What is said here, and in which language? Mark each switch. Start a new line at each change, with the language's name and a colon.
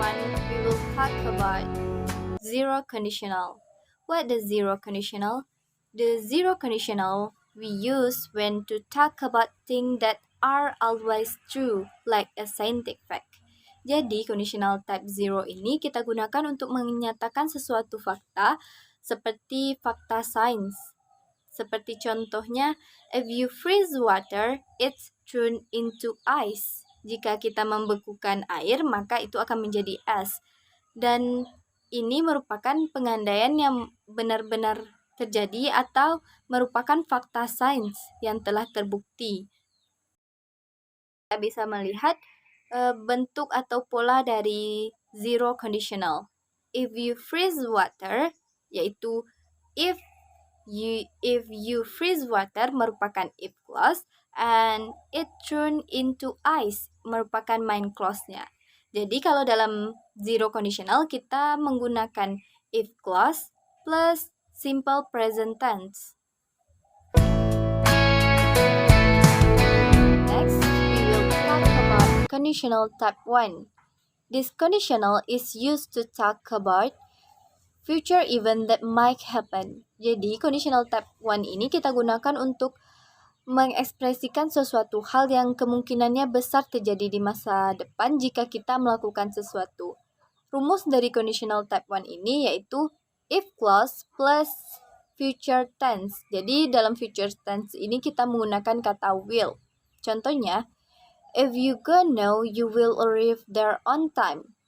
English: We will talk about zero conditional. What is zero conditional? The zero conditional we use when to talk about things that are always true, like a scientific fact.
Indonesian: Jadi, conditional type 0 ini kita gunakan untuk menyatakan sesuatu fakta seperti fakta sains. Seperti contohnya,
English: if you freeze water, it's turned into ice.
Indonesian: Jika kita membekukan air, maka itu akan menjadi es. Dan ini merupakan pengandaian yang benar-benar terjadi atau merupakan fakta sains yang telah terbukti. Kita bisa melihat bentuk atau pola dari zero conditional.
English: If you freeze water,
Indonesian: yaitu if you freeze water merupakan if clause,
English: and it turn into ice
Indonesian: merupakan main clause-nya. Jadi kalau dalam zero conditional kita menggunakan if clause plus simple present tense.
English: Next, we will talk about conditional type 1. This conditional is used to talk about future event that might happen.
Indonesian: Jadi, conditional type 1 ini kita gunakan untuk mengekspresikan sesuatu hal yang kemungkinannya besar terjadi di masa depan jika kita melakukan sesuatu. Rumus dari conditional type 1 ini yaitu if clause plus future tense. Jadi, dalam future tense ini kita menggunakan kata will. Contohnya,
English: if you go now, you will arrive there on time.